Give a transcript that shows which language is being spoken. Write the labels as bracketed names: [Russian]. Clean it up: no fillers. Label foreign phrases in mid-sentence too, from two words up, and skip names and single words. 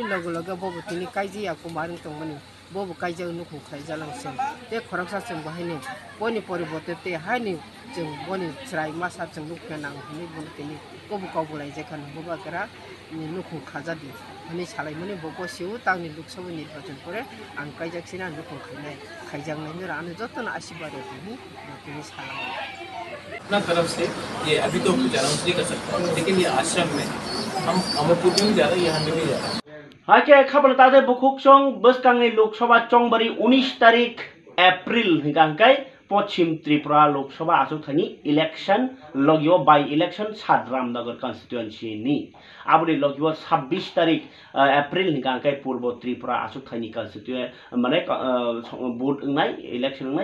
[Kok Borok] logo bobo tini kaiji aku maring tongmani bobo kaiji nuku khai jalang sing te khoraksa sing bahini boni poribote te hani jeng boni chrai masa jeng lukna nang ni boni tini bobo kaubulai jekan bobo kara ni nuku khajadi ani salai mani bobo siu tangni luksabu nirbachan pore ang kaijaksina nuku khainai khaijangnai ni rane jotona ashibad tini tini salai [Hindi] अपना तरफ से ये अभी तो कुछ अनाउंस नहीं कर सकता लेकिन ये आश्रम में हम अमरपुर में जा रहे हैं यहाँ में भी जा रहे हैं [Kok Borok] Hake khabar tade bukuk chong boskangi Lok Sabha Chongbari 19 tarik April hingangkai Pochim Tripura Lok Sabha asukthani election logio [English] by election [Kok Borok] Sadramnagar constituency ni abuni logio 26 tarik April hingangkai Purbo Tripura asukthani constituency mane vote ngai election ngai